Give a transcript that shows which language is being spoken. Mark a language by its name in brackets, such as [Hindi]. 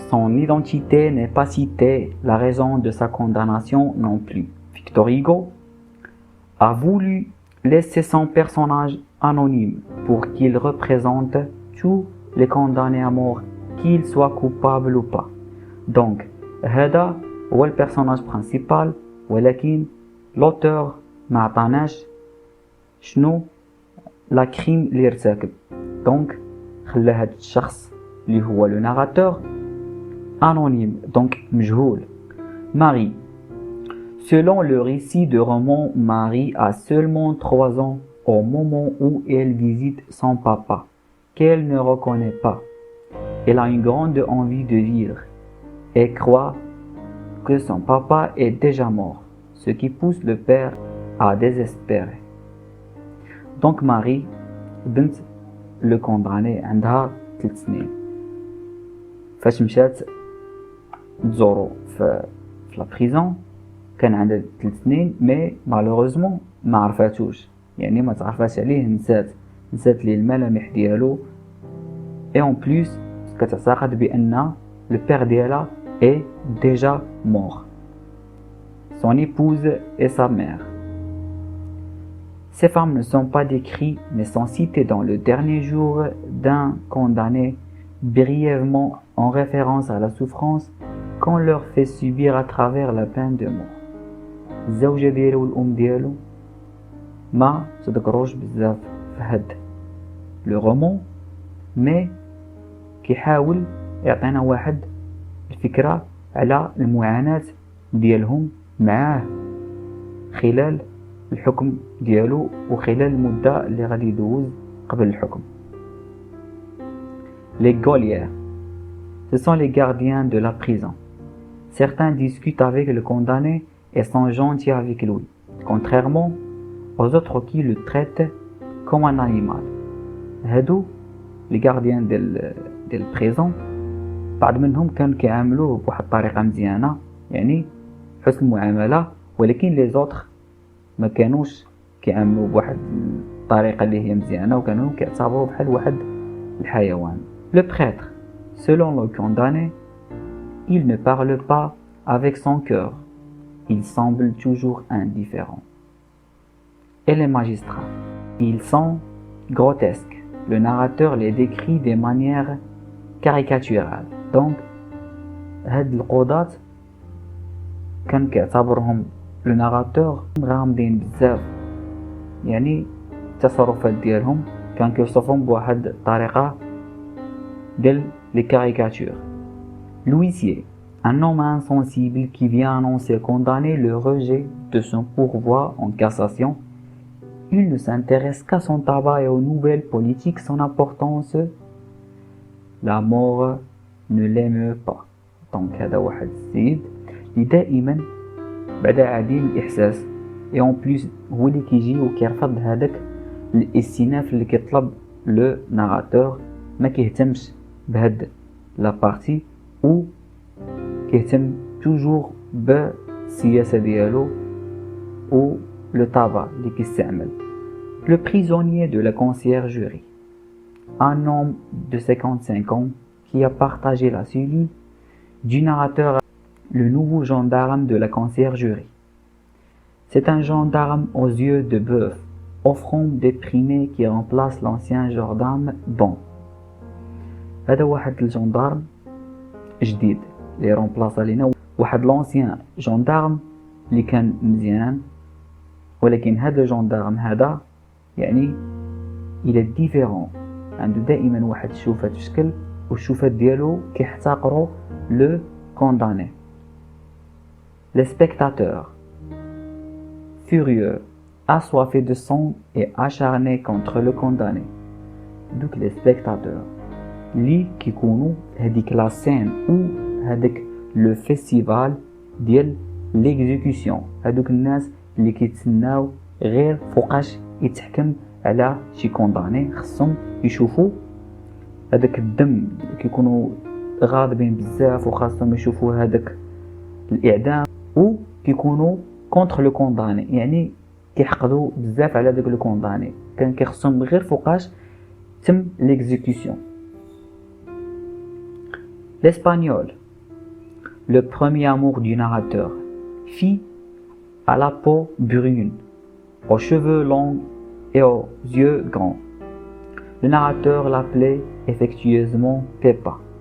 [French] Son identité n'est pas citée, la raison de sa condamnation non plus. Victor Hugo a voulu laisser son personnage anonyme pour qu'il représente tous les condamnés à mort, qu'ils soient coupables ou pas. [Arabic] Donc, هذا هو البرسوناج principal, ولكن l'auteur ما عطاناش شنو لا كريم اللي ارتكب. دونك خلى هاد الشخص اللي هو لو ناراتور anonyme, donc مجهول. [French] Marie. Selon le récit de roman, Marie a seulement 3 ans au moment où elle visite son papa, qu'elle ne reconnaît pas. Elle a une grande envie de vivre et croit que son papa est déjà mort, ce qui pousse le père à désespérer. [Arabic] Donc Marie, بنت le condamné, عندها 3 سنين. فاش مشات تزورو في لا بريزون كان عندها 3 سنين، مي مالوغوزمون ما عرفاتوش، يعني ما تعرفاش عليه، نسات ليه الملامح ديالو. اي اون بليس كتعتقد بان لو بير ديالها [French] est déjà mort. Son épouse et sa mère. Ces femmes ne sont pas décrites mais sont citées dans le dernier jour d'un condamné, brièvement en référence à la souffrance qu'on leur fait subir à travers la peine de mort. [Arabic] الزوجة ديالو والأم ديالو ما تذكروش بزاف في هاد لو رومون، مي كيحاول يعطينا واحد الفكرة على المعاناة ديالهم معاه خلال الحكم ديالو وخلال المدة اللي غادي يدوز قبل الحكم. [French] Les geôliers, ce sont les gardiens de la prison. Certains discutent avec le condamné et sont gentils avec lui, contrairement aux autres qui le traitent comme un animal. [Arabic] هادو [French] les gardiens de la prison [Arabic] بعض منهم كانوا كيعاملوه بواحد الطريقة مزيانة، يعني حسن المعاملة، ولكن [French] les autres [Arabic] ما كانوش كيعاملوه بواحد الطريقة اللي هي مزيانة، وكانوا كيعتبروه بحال واحد الحيوان. [French] Le prêtre, selon le condamné, il ne parle pas avec son cœur. Il semble toujours indifférent. Et les magistrats, ils sont grotesques. Le narrateur les décrit de manière caricaturale. [Arabic] Donc, هاد القضاة كان كيعتبرهم لو ناراتور غامضين بزاف، يعني التصرفات ديالهم كان كيوصفهم بواحد الطريقة ديال لي كاريكاتور. [French] L'huissier, un homme insensible qui vient annoncer condamner le rejet de son pourvoi en cassation. Il ne s'intéresse qu'à son tabac et aux nouvelles politiques sans importance. La mort ne l'aime pas. [Arabic] Donc هذا واحد السيد اللي دائما بعدا عديم الإحساس [French] et en plus [Arabic] هو اللي كيجي وكيرفض هذاك الاستئناف اللي كيطلب لو ناراتور ما كيهتمش بهاد لا بارتي و كيهتم توجور بالسياسة ديالو و لو طابع اللي كيستعمل. [French] Le prisonnier de la conciergerie, un homme de 55 ans qui a partagé la cellule du narrateur, le nouveau gendarme de la conciergerie. C'est un gendarme aux yeux de bœuf, offrant des primés qui remplace l'ancien gendarme bon. [Arabic] هذا واحد الجندارم جديد اللي remplace علينا واحد [French] l'ancien gendarme [Arabic] اللي كان مزيان، ولكن هذا الجندارم هذا يعني [French] il est différent، [Arabic] عنده دائما واحد الشوفات في شكل والشوفات ديالو كيحتقروا le condamné. [French] Les spectateurs, furieux, assoiffés de sang et acharnés contre le condamné. Donc les spectateurs [Arabic] اللي كيكونوا هذيك لا سين او هذاك لو فيستيفال ديال ليكزيكسيون، هذوك الناس اللي كيتسناو غير فوقاش يتحكم على شي كونداني، خصهم يشوفوا هذاك الدم، كيكونوا غاضبين بزاف وخاصهم يشوفوا هذاك الاعدام، و كيكونوا كونتر لو كونداني يعني كيحقدوا بزاف على داك لو كونداني، كان كيخصهم غير فوقاش تم ليكزيكسيون. [French] L'espagnol, le premier amour du narrateur, fille à la peau brune, aux cheveux longs et aux yeux grands. Le narrateur l'appelait affectueusement Pepa.